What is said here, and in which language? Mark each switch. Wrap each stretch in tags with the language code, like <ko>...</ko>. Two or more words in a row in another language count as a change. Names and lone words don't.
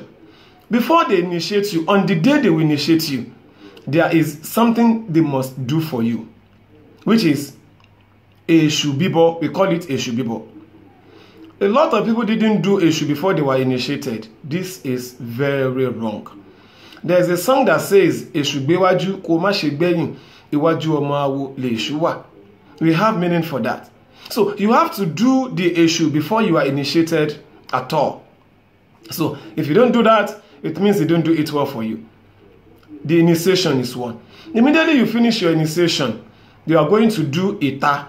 <en>Before they initiate you, on the day they will initiate you, there is something they must do for you, which is a Eshubibo. We call it Eshubibo. A lot of people didn't do Eshu before they were initiated. This is very wrong. There's a song that says,</en> <yo>Eshubewaju koma shegbeyin, iwaju omawo le Eshuwa.</yo> <en>We have meaning for that. So you have to do the Eshu before you are initiated at all. So if you don't do that, it means they don't do it well for you. The initiation is one. Immediately you finish your initiation, you are going to do Ita.</en>